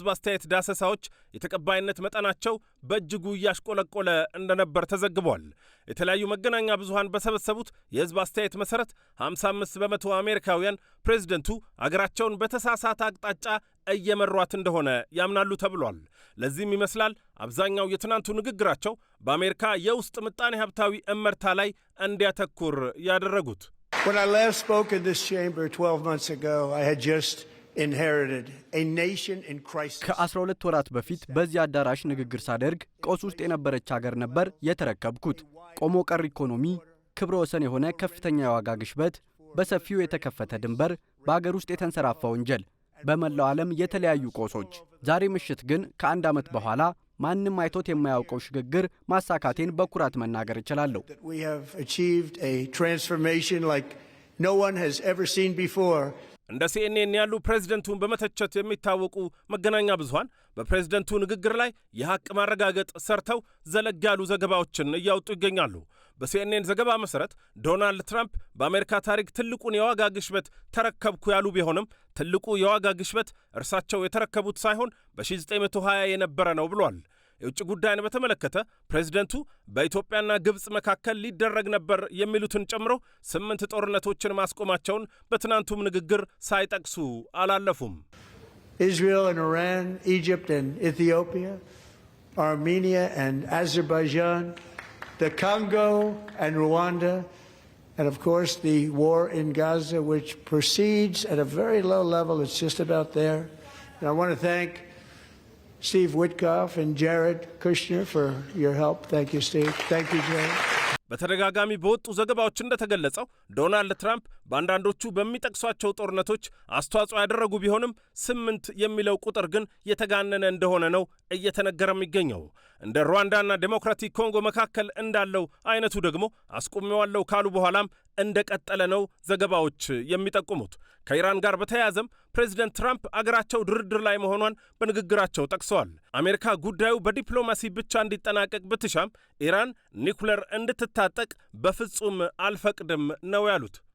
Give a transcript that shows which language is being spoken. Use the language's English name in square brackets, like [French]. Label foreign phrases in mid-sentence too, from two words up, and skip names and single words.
[Amharic] አስተያየት ዳሰሳዎች የተቀባይነት መጠናቸው በእጅጉ እያሽቆለቆለ እንደነበር ተዘግቧል። የተለያዩ መገናኛ ብዙሃን በሰበሰቡት የሕዝብ አስተያየት መሠረት 55 በመቶ አሜሪካውያን ፕሬዝደንቱ አገራቸውን በተሳሳተ አቅጣጫ እየመሯት እንደሆነ ያምናሉ ተብሏል። ለዚህም ይመስላል አብዛኛው የትናንቱ ንግግራቸው በአሜሪካ የውስጥ ምጣኔ ሀብታዊ እመርታ ላይ እንዲያተኩር ያደረጉት። [English] When I last spoke in this chamber 12 months ago, I had just inherited a nation in crisis. [Amharic] ከ12 ወራት በፊት በዚህ አዳራሽ ንግግር ሳደርግ ቀውስ ውስጥ የነበረች ሀገር ነበር የተረከብኩት። ቆሞ ቀር ኢኮኖሚ፣ ክብረ ወሰን የሆነ ከፍተኛ የዋጋ ግሽበት፣ በሰፊው የተከፈተ ድንበር፣ በአገር ውስጥ የተንሰራፋ ወንጀል፣ በመላው ዓለም የተለያዩ ቀውሶች። ዛሬ ምሽት ግን ከአንድ ዓመት በኋላ ማንም አይቶት የማያውቀው ሽግግር ማሳካቴን በኩራት መናገር እችላለሁ። [English] We have achieved a transformation like no one has ever seen before. [Amharic] እንደ CNN ያሉ ፕሬዝደንቱን በመተቸት የሚታወቁ መገናኛ ብዙሃን በፕሬዝደንቱ ንግግር ላይ የሐቅ ማረጋገጥ ሰርተው ዘለግ ያሉ ዘገባዎችን እያወጡ ይገኛሉ። በሲኤንኤን ዘገባ መሠረት ዶናልድ ትራምፕ በአሜሪካ ታሪክ ትልቁን የዋጋ ግሽበት ተረከብኩ ያሉ ቢሆንም ትልቁ የዋጋ ግሽበት እርሳቸው የተረከቡት ሳይሆን በ1920 የነበረ ነው ብሏል። የውጭ ጉዳይን በተመለከተ ፕሬዝደንቱ በኢትዮጵያና ግብፅ መካከል ሊደረግ ነበር የሚሉትን ጨምሮ 8 ጦርነቶችን ማስቆማቸውን በትናንቱም ንግግር ሳይጠቅሱ አላለፉም። [English] Israel and Iran, Egypt and Ethiopia, Armenia and Azerbaijan, the Congo and Rwanda, and of course the war in Gaza, which proceeds at a very low level. It's just about there. And I want to thank Steve Witkoff and Jared Kushner for your help. Thank you, Steve. Thank you, Jared. [Amharic] በተደጋጋሚ በወጡ ዘገባዎች እንደተገለጸው ዶናልድ ትራምፕ በአንዳንዶቹ በሚጠቅሷቸው ጦርነቶች አስተዋጽኦ ያደረጉ ቢሆንም 8 የሚለው ቁጥር ግን የተጋነነ እንደሆነ ነው እየተነገረ የሚገኘው። እንደ ሩዋንዳና ዴሞክራቲክ ኮንጎ መካከል እንዳለው አይነቱ ደግሞ አስቆሜዋለሁ ካሉ በኋላም እንደቀጠለ ነው ዘገባዎች የሚጠቁሙት። ከኢራን ጋር በተያያዘም ፕሬዝደንት ትራምፕ አገራቸው ድርድር ላይ መሆኗን በንግግራቸው ጠቅሰዋል። አሜሪካ ጉዳዩ በዲፕሎማሲ ብቻ እንዲጠናቀቅ ብትሻም ኢራን ኒኩለር እንድትታጠቅ በፍጹም አልፈቅድም ነው ያሉት።